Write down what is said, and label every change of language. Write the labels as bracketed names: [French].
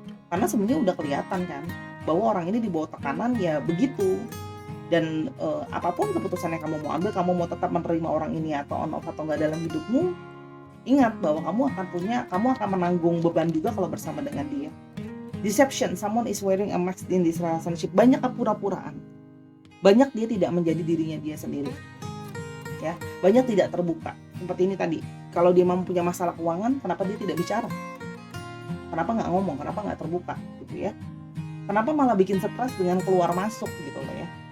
[Indonesian] Karena sebenarnya udah kelihatan kan bahwa orang ini di bawah tekanan ya begitu. Dan apapun keputusan yang kamu mau ambil, kamu mau tetap menerima orang ini atau on off atau enggak dalam hidupmu, ingat bahwa kamu akan menanggung beban juga kalau bersama dengan dia. [English] Deception, someone is wearing a mask in this relationship. [Indonesian] Banyak kepura-puraan. Banyak dia tidak menjadi dirinya dia sendiri. Ya, banyak tidak terbuka. Seperti ini tadi, kalau dia punya masalah keuangan, kenapa dia tidak bicara? Kenapa nggak ngomong? Kenapa nggak terbuka gitu ya? Kenapa malah bikin stres dengan keluar masuk gitu loh ya?